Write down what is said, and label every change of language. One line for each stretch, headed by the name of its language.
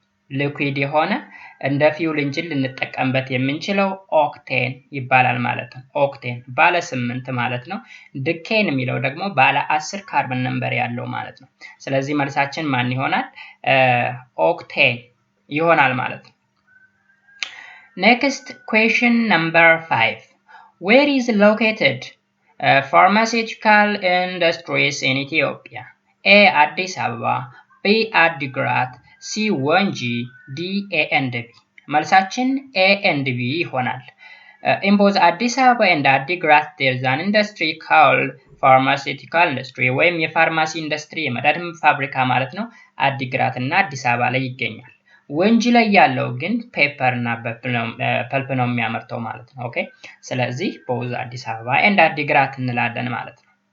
Amharic: ሊኩዊድ የሆነ እንደ ፊውል ኢንጂን ልንጠቀምበት የምንችለው ኦክቴን ይባላል ማለት ነው። ኦክቴን ባለ 8 ማለት ነው። ዲኬን የሚለው ደግሞ ባለ 10 ካርበን ነምበር ያለው ማለት ነው። ስለዚህ መልሳችን ማን ይሆናል? ኦክቴን ይሆናል ማለት ነው።
English: Next question number 5. Where is located pharmaceutical industries in Ethiopia? A.
Amharic: አዲስ አበባ B. አዲግራት C. ወንጂ D. A and B መልሳችን A and B ይሆናል።
English: in both Addis Ababa and Adigrat there is an industry called pharmaceutical industry
Amharic: ወይም የፋርማሲ ኢንዱስትሪ የመድኃኒት ፋብሪካ ማለት ነው አዲግራት እና አዲስ አበባ ላይ ይገኛል ወንጂ ላይ ያለው ግን ፔፐር እና ፐልፕ ነው የሚያመርተው ማለት ነው ኦኬ ስለዚህ both አዲስ አበባ and አዲግራት እንላለን ማለት ነው